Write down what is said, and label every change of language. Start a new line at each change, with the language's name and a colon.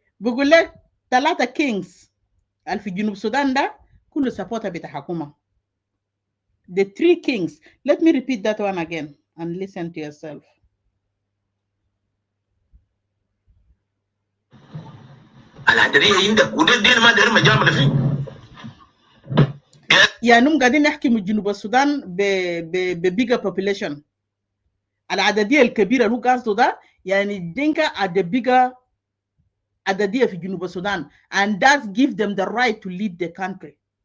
Arabic: بقول لك 3 kings في جنوب السودان ده كله سبورتر بتاع حكومة.
English: The 3 kings. Let me repeat that one again and listen to yourself.
Arabic: العددية عندك وده الدين ما داير مجامل فيه. يعني هم قاعدين يحكموا جنوب السودان
English: bigger population.
Arabic: العددية الكبيرة اللي هو قصده ده يعني الدينكا
English: are the bigger
Arabic: عددية في جنوب السودان,
English: and that give them the right to lead the country.